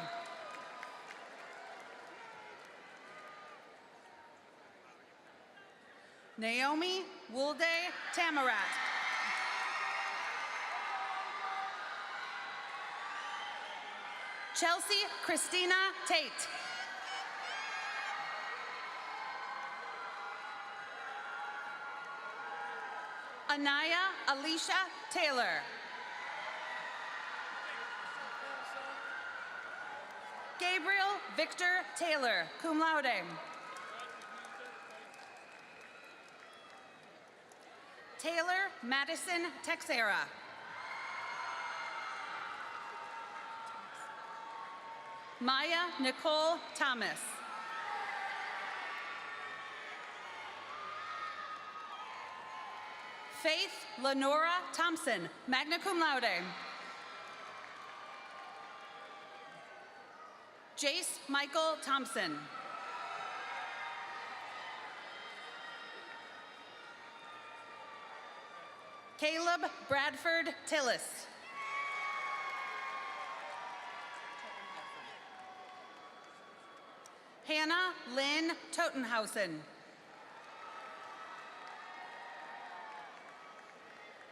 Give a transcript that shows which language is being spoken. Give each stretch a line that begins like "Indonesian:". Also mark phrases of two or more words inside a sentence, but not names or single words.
English: Naomi Woolday Tamarat. Chelsea Christina Tate. Anaya Alicia Taylor. Gabriel Victor Taylor,
Latin: cum laude.
English: Taylor Madison Texera. Maya Nicole Thomas. Faith Lenora Thompson,
Latin: magna cum laude.
English: Jace Michael Thompson. Caleb Bradford Tillis. Hannah Lynn Totenhausen.